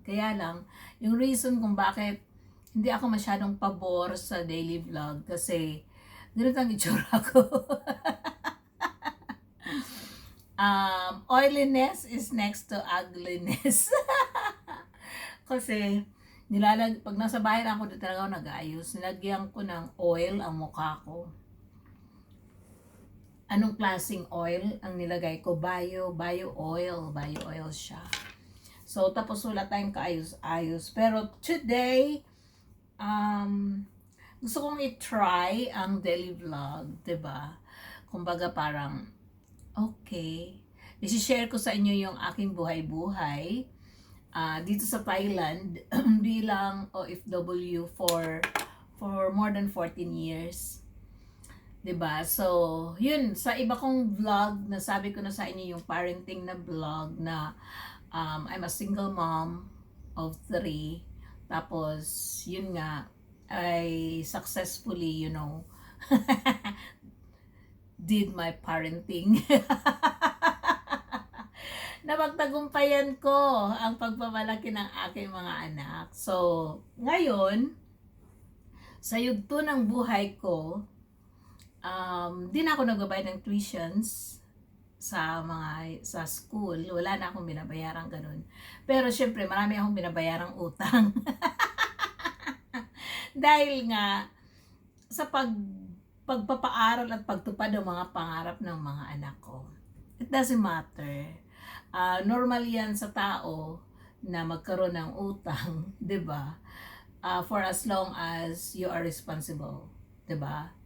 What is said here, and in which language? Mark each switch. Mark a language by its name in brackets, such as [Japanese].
[Filipino] Kaya lang, yung reason kung bakit hindi ako masyadong pabor sa daily vlog kasi ganito ang itsura ko. [English] Oiliness is next to ugliness. [Filipino] Kasi pag nasa bahay lang ako, dito talaga ako nag-aayos. Nilagyan ko ng oil ang mukha ko. Anong klaseng oil ang nilagay ko? Bio oil siya. So, tapos wala tayong kaayos-ayos. Pero today, gusto kong i-try ang daily vlog, 'di ba? Kumbaga parang, okay, i-share ko sa inyo yung aking buhay-buhay dito sa Thailand bilang OFW [English] for more than 14 years. [Filipino] 'Di ba? So, yun, sa iba kong vlog, nasabi ko na sa inyo yung parenting na vlog na [English] I'm a single mom of 3. [Filipino] Tapos, yun nga, [English] I successfully, did my parenting. [Filipino] Napagtagumpayan ko ang pagpapalaki ng aking mga anak. So, ngayon, sa yugto ng buhay ko, di na ako nagbabayad ng tuitions sa school. Wala na akong binabayarang ganun. Pero syempre, marami akong binabayarang utang. Dahil nga, sa pagpapaaral at pagtupad ng mga pangarap ng mga anak ko. [English] It doesn't matter. [Filipino] Normal yan sa tao na magkaroon ng utang, 'di ba? [English] For as long as you are responsible, [Filipino] 'di ba?